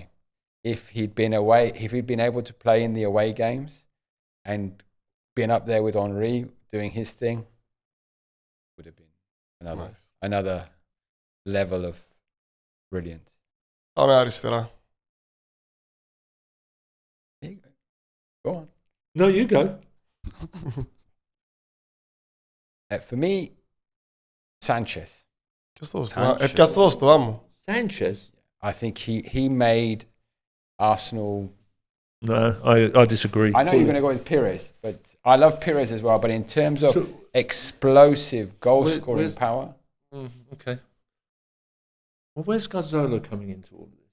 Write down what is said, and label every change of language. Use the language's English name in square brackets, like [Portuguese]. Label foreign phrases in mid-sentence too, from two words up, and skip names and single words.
[English] If he'd been able to play in the away games and been up there with Henri doing his thing, would have been another level of brilliance. [Greek] Πάμε αριστερά. [English] Go on. No, you go. For me, Sanchez. [Greek] Έπιασε το στόμα μου. [English] Sanchez? I think he made Arsenal. No, I disagree. I know you're going to go with Pires, but I love Pires as well. But in terms of explosive goal-scoring power, Okay. Well, where's Gazzola coming into all this?